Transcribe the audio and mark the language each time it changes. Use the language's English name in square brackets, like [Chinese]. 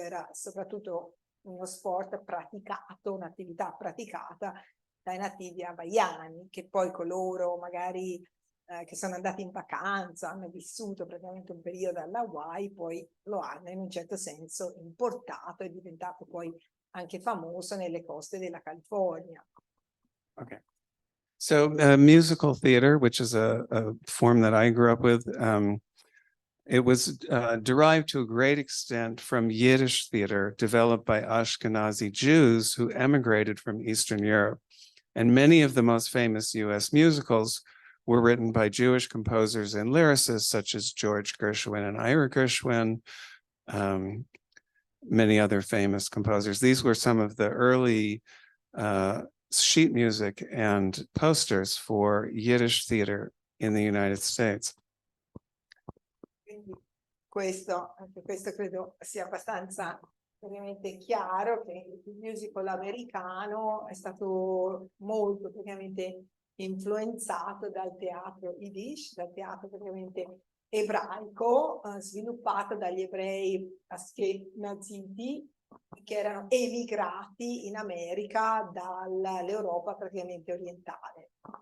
[Italian] Era soprattutto uno sport praticato, un'attività praticata dai nativi hawaiani, che poi coloro magari che sono andati in vacanza, hanno vissuto praticamente un periodo alla Hawaii, poi lo hanno in un certo senso importato, è diventato poi anche famoso nelle coste della California. Okay. [English] So musical theater, which is a form that I grew up with, it was derived to a great extent from Yiddish theater developed by Ashkenazi Jews who emigrated from Eastern Europe. And many of the most famous US musicals were written by Jewish composers and lyricists such as George Gershwin and Ira Gershwin, many other famous composers. These were some of the early sheet music and posters for Yiddish theater in the United States. [Italian] Quindi anche questo credo sia abbastanza ovviamente chiaro, che il musical americano è stato molto praticamente influenzato dal teatro Yiddish, dal teatro praticamente ebraico, sviluppato dagli ebrei ashkenaziti, che erano emigrati in America dall'Europa praticamente orientale.